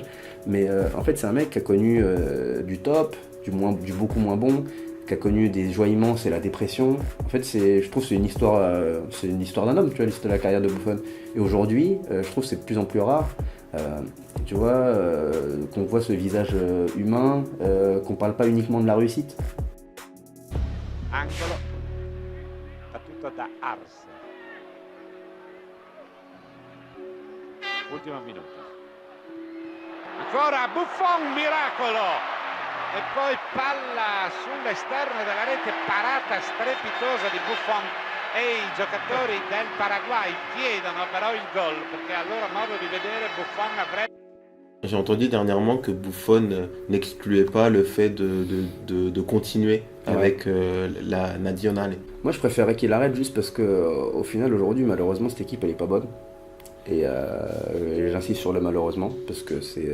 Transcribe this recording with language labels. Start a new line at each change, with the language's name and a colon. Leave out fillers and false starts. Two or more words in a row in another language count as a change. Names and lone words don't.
French: Mais en fait, c'est un mec qui a connu du top, du beaucoup moins bon, qui a connu des joies immenses et la dépression. En fait, je trouve que c'est une histoire d'un homme, tu vois, l'histoire de la carrière de Buffon. Et aujourd'hui, je trouve que c'est de plus en plus rare. Tu vois, qu'on voit ce visage humain, qu'on parle pas uniquement de la réussite.
Italian: Angolo, battuto da Ars. Ultimo minuto. Ancora Buffon, miracolo! E poi palla sull'esterno della rete, parata strepitosa di Buffon. E i giocatori del Paraguay chiedono però il gol, perché a loro modo di vedere Buffon avrebbe...
French: J'ai entendu dernièrement que Buffon n'excluait pas le fait de continuer avec la Nazionale. Moi, je préférerais qu'il arrête juste parce que, au final, aujourd'hui, malheureusement, cette équipe, elle est pas bonne. Et j'insiste sur le malheureusement, parce que c'est...